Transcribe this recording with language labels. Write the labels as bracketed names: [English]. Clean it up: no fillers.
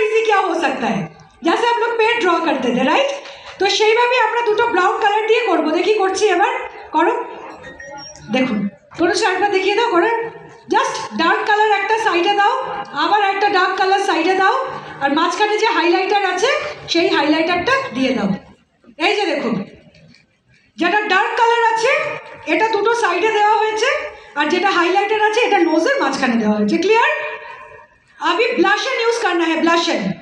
[Hindi] हो सकता है, जैसे हम लोग पेट ड्र करते थे, राइट? [Bangla] तो সেইভাবে আমরা দুটো ব্রাউন কালার দিয়ে করব। দেখি করছি, এবার করো। দেখুন তনুশ্রী আরেকবার দেখিয়ে দাও করে। জাস্ট ডার্ক কালার একটা সাইডে দাও, আবার একটা ডার্ক কালার সাইডে দাও, আর মাঝখানে যে হাইলাইটার আছে সেই হাইলাইটারটা দিয়ে দাও। এই যে দেখুন, যেটা ডার্ক কালার আছে এটা দুটো সাইডে দেওয়া হয়েছে, আর যেটা হাইলাইটার আছে এটা নোজের মাঝখানে দেওয়া হয়েছে। ক্লিয়ার? [Hindi] अभी ब्लशन यूज करना है, ब्लशन।